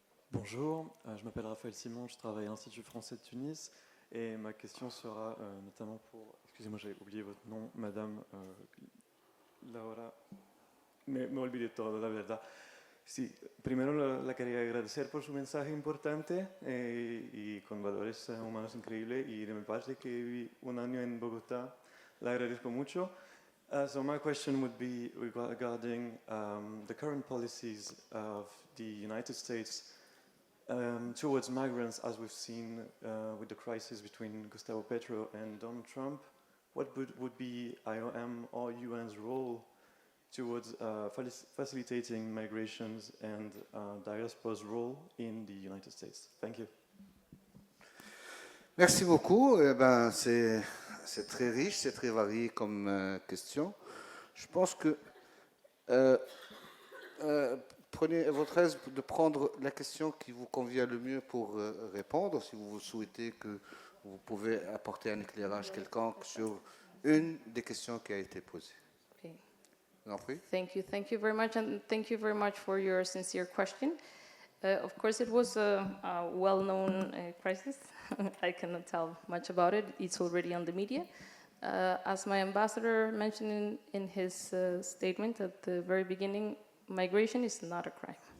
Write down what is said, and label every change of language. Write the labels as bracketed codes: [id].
[fr] Bonjour, je m'appelle Raphaël Simon, je travaille à l'Institut français de Tunis et ma question sera notamment pour, excusez-moi j'avais oublié votre nom, Madame Laura, [es] me olvidé todo, la verdad. Sí, primero la quería agradecer por su mensaje importante y con valores humanos increíbles, y de mi parte que viví un año en Bogotá, la agradezco mucho. [en] So my question would be regarding the current policies of the United States towards migrants, as we've seen with the crisis between Gustavo Petro and Donald Trump. What would be IOM or UN's role towards facilitating migrations and diaspora's role in the United States? Thank you. [fr] Merci beaucoup. Eh ben, c'est très riche, c'est très varié comme question. Je pense que prenez votre aise de prendre la question qui vous convient le mieux pour répondre. Si vous souhaitez que vous pouvez apporter un éclairage quelconque sur une des questions qui a été posée. [en] Okay. Thank you very much, and thank you very much for your sincere question. Of course, it was a well-known crisis. I cannot tell much about it. It's already on the media. As my ambassador mentioned in his statement at the very beginning, migration is not a crime.